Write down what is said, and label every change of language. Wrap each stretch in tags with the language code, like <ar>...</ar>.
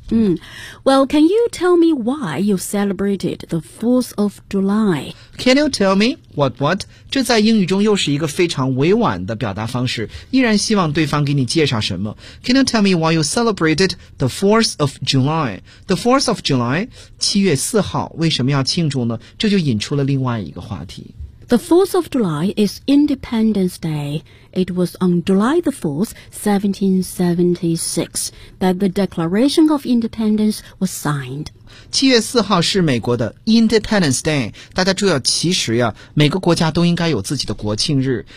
<en>Well, can you tell me why you celebrated the 4th of July? Can you tell me what?</en> <zh>这在英语中又是一个非常委婉的表达方式，依然希望对方给你介绍什么。</zh> <en>Can you tell me why you celebrated the 4th of July?</en> <zh>The 4th of July, 7月4号，为什么要庆祝呢？这就引出了另外一个话题。</zh> <en>The 4th of July is Independence Day. It was on July the 4th, 1776, that the Declaration of Independence was signed.</en> <zh>7月4号是美国的 Independence Day. 大家注意，其实呀，每个国家都应该有自己的国庆日。</zh>